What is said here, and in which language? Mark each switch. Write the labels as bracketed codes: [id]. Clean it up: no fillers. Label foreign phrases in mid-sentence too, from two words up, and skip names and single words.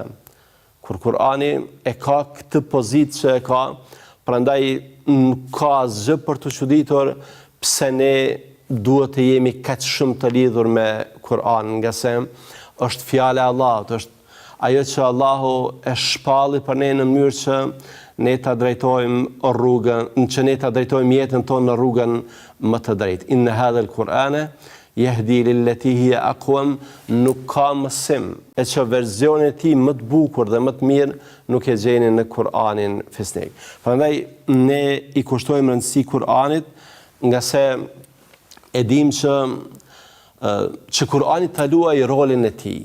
[sq] Kur Kur'ani e ka këtë pozitë që e ka, prandaj nuk ka asgjë për të çuditur pse ne duhet të jemi kaq shumë të lidhur me Kur'an, nga se është fjala e Allahut, është ajo që Allahu e shpalli për ne në mënyrë që ne ta drejtojmë rrugën, që ne ta drejtojmë jetën tonë në rrugën më të drejtë. [ar] إن هذا القرآن يهدي للتي هي أقوم, [sq] nuk ka mësim e që verzioni i tij më të bukur dhe më të mirë nuk e gjeni në Kur'anin fesnik. Prandaj ne i kushtojmë rëndësi Kur'anit, nga se e dim që Kur'ani ta luajë rolin e tij.